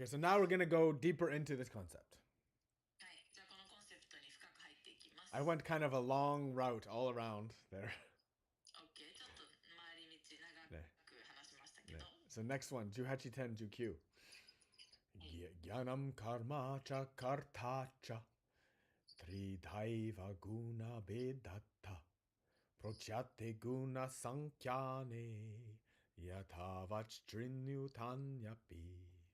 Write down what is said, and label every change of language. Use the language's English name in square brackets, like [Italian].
[English] Okay, so now we're going to go deeper into this concept. [Japanese] はい、じゃあこのコンセプトに深く入っていきます。 [English] I went kind of a long route all around there. [Japanese] OK、 ちょっと回り道長く話しましたけど、 [English] So next one, 1810-19. [Sanskrit] Gyanam karma cha karta cha tridhaiva guna bedatta prochate guna sankyane yathavach trinyutanyapi.